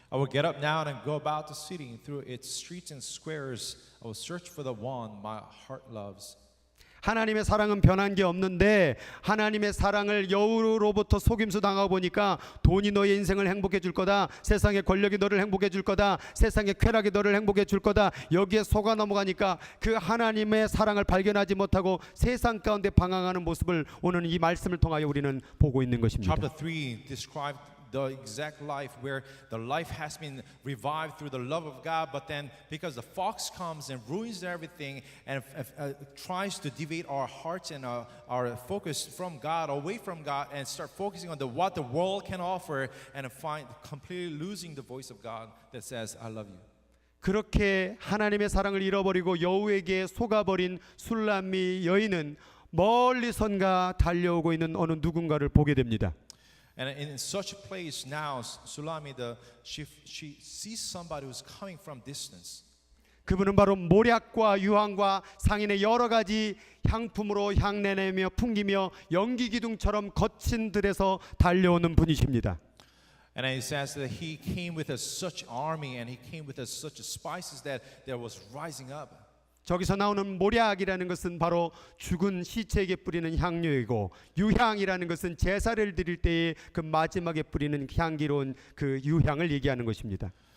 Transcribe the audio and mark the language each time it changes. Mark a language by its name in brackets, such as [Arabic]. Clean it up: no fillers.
[English] I will get up now and go about the city through its streets and squares. I will search for the one my heart loves. [Korean] 하나님의 사랑은 변한 게 없는데 하나님의 사랑을 여우로부터 속임수 당하고 보니까 돈이 너의 인생을 행복해 줄 거다. 세상의 권력이 너를 행복해 줄 거다. 세상의 쾌락이 너를 행복해 줄 거다. 여기에 속아 넘어가니까 그 하나님의 사랑을 발견하지 못하고 세상 가운데 방황하는 모습을 오늘 이 말씀을 통하여 우리는 보고 있는 것입니다. [English] Chapter 3 described the exact life where the life has been revived through the love of God, but then because the fox comes and ruins everything and tries to deviate our hearts and our focus from God, away from God, and start focusing on what the world can offer, and find completely losing the voice of God that says, I love you. [Korean] 그렇게 하나님의 사랑을 잃어버리고 여우에게 속아버린 술람미 여인은 멀리선가 달려오고 있는 어느 누군가를 보게 됩니다. [English] And in such a place now, Sulami, she sees somebody who's coming from distance. [Korean] 그분은 바로 모략과 유황과 상인의 여러 가지 향품으로 향내내며 풍기며 연기 기둥처럼 거친 들에서 달려오는 분이십니다. [English] And it says that he came with such army and he came with such spices that there was rising up. [Korean] 저기서 나오는 모략이라는 것은 바로 죽은 시체에게 뿌리는 향료이고 유향이라는 것은 제사를 드릴 때에 그 마지막에 뿌리는 향기로운 그 유향을 얘기하는 것입니다.